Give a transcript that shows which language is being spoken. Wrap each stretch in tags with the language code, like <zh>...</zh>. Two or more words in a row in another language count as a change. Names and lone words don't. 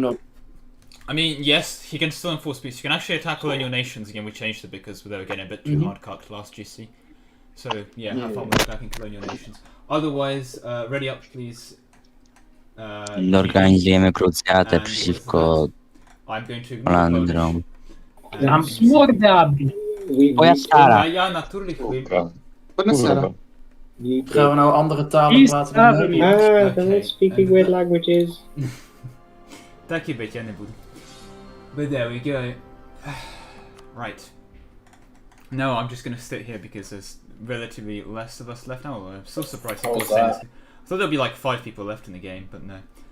<en>I mean, yes, he can still enforce peace. You can actually attack colonial nations. Again, we changed it because they were getting a bit too hard cut last GC. So, yeah, have fun with attacking colonial nations. Otherwise, ready up, please.</en> <pl>Organizujemy krucjatę</pl> <en>And</en> <pl>przeciwko</pl> <en>I'm going to ignore Polish.</en> <pl>Flandrom. Tam smordy Abi. Twoja stara.</pl> <nl>Ja, natuurlijk.</nl> <it>Bonasera.</it> <nl>Gaan we nou andere talen praten dan nu?</nl> <en>They're Okay. all speaking weird languages.</en> <pl>Takie będzie, nie budu.</pl> <en>But there we go. Right. No, I'm just going to sit here because there's relatively less of us left now. I'm still surprised people are saying this. I thought there'd be like 5 people left in the game, but no.</en>